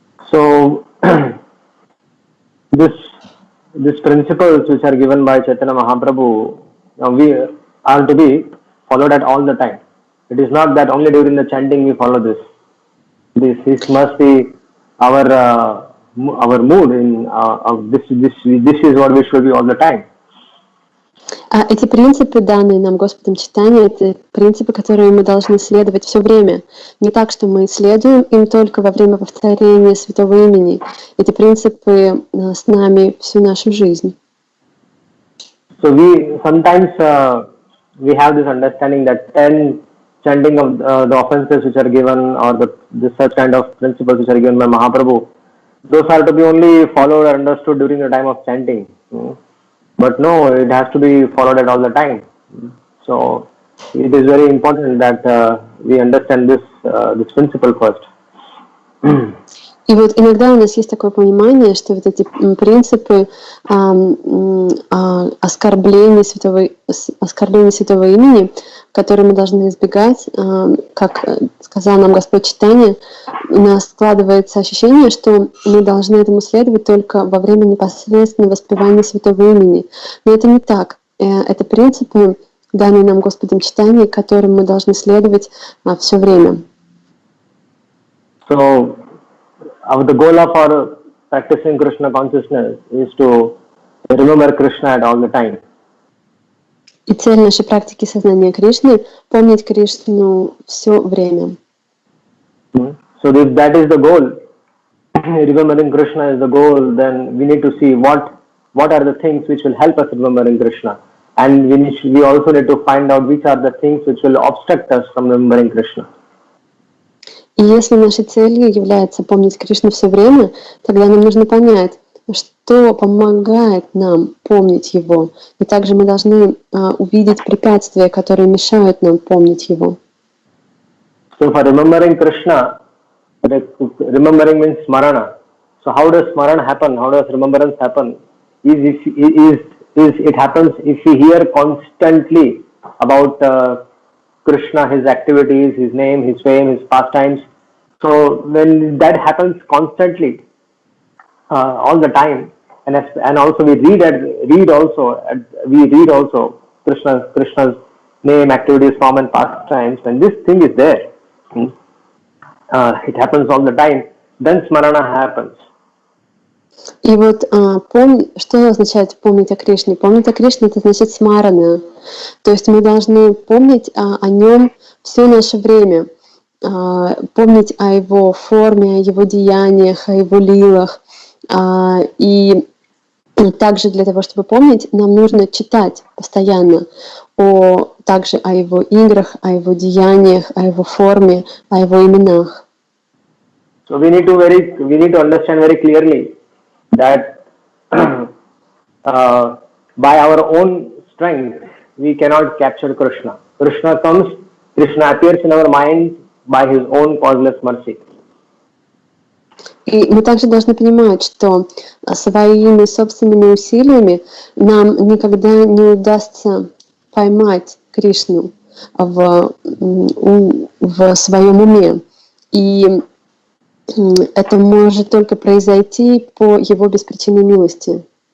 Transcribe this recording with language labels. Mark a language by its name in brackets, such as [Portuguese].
[English] So, these principles which are given by Chaitanya Mahaprabhu, we are to be followed at all the time. It is not that only during the chanting we follow this. This must be our mood. This is what we should be all the time. [Russian] Эти принципы, данные нам Господом Чайтаньей, это принципы, которые мы должны следовать все время. Не так, что мы следуем им только во время повторения святого имени. Эти принципы с нами всю нашу жизнь. [English] So sometimes we have this understanding that 10 chanting of the offenses which are given, or the such kind of principles which are given by Mahaprabhu, those are to be only followed or understood during the time of chanting. But no, it has to be followed at all the time. So it is very important that we understand this principle first. [Russian] И вот иногда у нас есть такое понимание, что вот эти принципы оскорбления святого имени, которые мы должны избегать, как сказал нам Господь Чайтанья, у нас складывается ощущение, что мы должны этому следовать только во время непосредственного воспевания святого имени. Но это не так. Это принципы, данные нам Господом Чайтаньей, которым мы должны следовать все время. [English] So, the goal of our practicing Krishna consciousness is to remember Krishna at all the time. [Russian] И цель нашей практики сознания Кришны — помнить Кришну все время. [English] So if that is the goal, remembering Krishna is the goal, then we need to see what are the things which will help us remembering Krishna, and we also need to find out which are the things which will obstruct us from remembering Krishna. [Russian] И если нашей целью является помнить Кришну все время, тогда нам нужно понять, что помогает нам помнить Его. И также мы должны увидеть препятствия, которые мешают нам помнить Его. [English] So for remembering Krishna, remembering means smarana. So how does smarana happen? How does remembrance happen? It happens if we hear constantly about Krishna, his activities, his name, his fame, his pastimes. So when that happens constantly, all the time, and also we read also Krishna's name, activities, form, and pastimes. When this thing is there, it happens all the time. Then smarana happens. [Russian] И вот что означает помнить о Кришне? Помнить о Кришне — это значит смарана. То есть мы должны помнить о нем все наше время, помнить о его форме, о его деяниях, о его лилах. И также для того, чтобы помнить, нам нужно читать постоянно также о его играх, о его деяниях, о его форме, о его именах. [English] So we need to understand very clearly that by our own strength we cannot capture Krishna. Krishna appears in our mind by his own causeless mercy. [Russian] И мы также должны понимать, что своими собственными усилиями нам никогда не удастся поймать Кришну в своем уме. И это может только произойти по его беспричинной милости.